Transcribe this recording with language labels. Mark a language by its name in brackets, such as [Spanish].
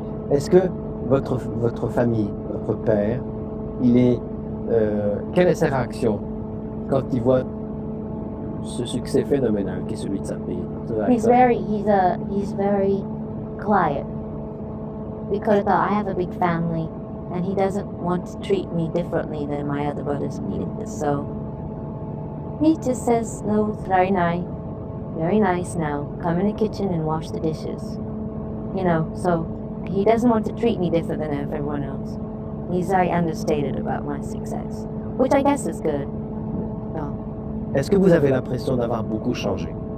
[French] Est-ce que votre famille, votre père, il est quelle est sa réaction quand il voit ce succès phénoménal qui est celui de sa fille? [English] He's very quiet because I have a big family and he doesn't want to treat me differently than my other brothers needed this. So he just says, no, it's very nice now. Come in the kitchen and wash the dishes. You know, so he doesn't want to treat me different than everyone else. He's very understated about my success, which I guess is good. So, [French] Est-ce que vous avez l'impression d'avoir beaucoup changé?